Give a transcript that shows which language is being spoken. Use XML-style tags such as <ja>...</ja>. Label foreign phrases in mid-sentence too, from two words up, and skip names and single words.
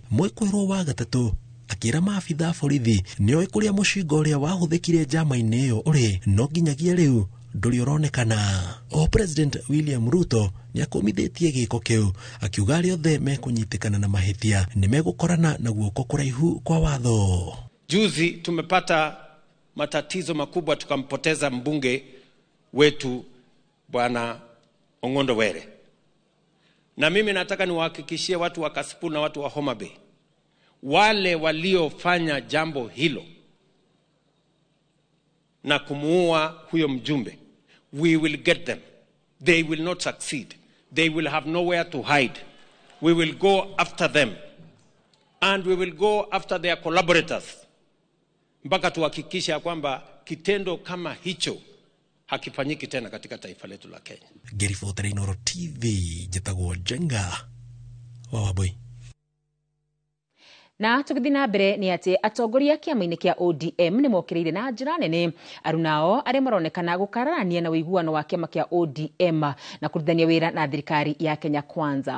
<ki>Mwekwirwo wa gatatu akira maafitha borithi nio ikuria mucinga uria wahuthikire jama-ini iyo uri no nginyagia riu nduri uronekana. O President William Ruto ni akomithitie giko kiu akiuga aria othe mekunyitikana na mahitia ni megukorana na guoko kuraihu kwa watho.</ki> <sw>Juzi tumepata matatizo makubwa, tukampoteza mbunge wetu Bwana Ongondo Were. Na mimi nataka niwahakikishie watu wa Kasipul na watu wa Homa Bay, wale waliofanya jambo hilo na kumuua huyo mjumbe,</sw> <en>we will get them. They will not succeed. They will have nowhere to hide. We will go after them. And we will go after their collaborators.</en> <sw>Mpaka tuhakikisha kwamba kitendo kama hicho hakifanyiki tena katika taifa letu la Kenya.</sw> <ki>Gerifotera Inooro TV, jitagwo Jenga wa Wambui. Na tukithi na mbere ni ati atongoria kiama-ini kia ODM ni mokireire na njira nene arunao aria maronekana gukararania na uiguano wa kiama kia ODM na kurithania wira na thirikari ya Kenya Kwanza.</ki>